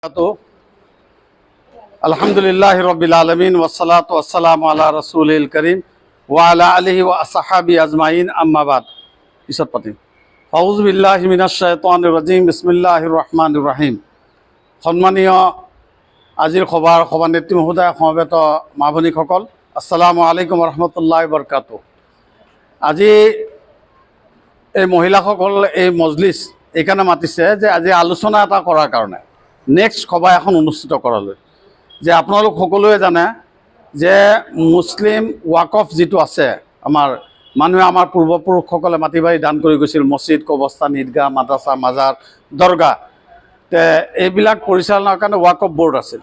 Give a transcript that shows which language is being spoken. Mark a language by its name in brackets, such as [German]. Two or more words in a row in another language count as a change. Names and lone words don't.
[Arabic] الحمد لله رب العالمين والصلاة والسلام على رسول الكريم و على آله و أصحاب أجمعين أما بعد. [Assamese] পিছত পাতিম। [Arabic] أعوذ بالله من الشيطان الرجيم. بسم الله الرحمن الرحيم. [Assamese] সন্মানীয় আজিৰ সভানেত্ৰী মহোদয়, সমবেত মা ভনীসকল, [Arabic] السلام عليكم رحمة الله بركاته. [Assamese] আজি এই মহিলাসকল এই মজলিছ এইকাৰণে মাতিছে যে আজি আলোচনা এটা কৰাৰ কাৰণে, নেক্সট সভা এখন অনুষ্ঠিত কৰালৈ। যে আপোনালোক সকলোৱে জানে যে মুছলিম ৱাকফ যিটো আছে, আমাৰ পূৰ্বপুৰুষসকলে মাটি বাৰী দান কৰি গৈছিল, মছজিদ, কবৰস্থান, ঈদগাহ, মাদ্ৰাছা, মাজাৰ, দৰগাহ, এইবিলাক পৰিচালনাৰ কাৰণে ৱাকফ বোৰ্ড আছিল।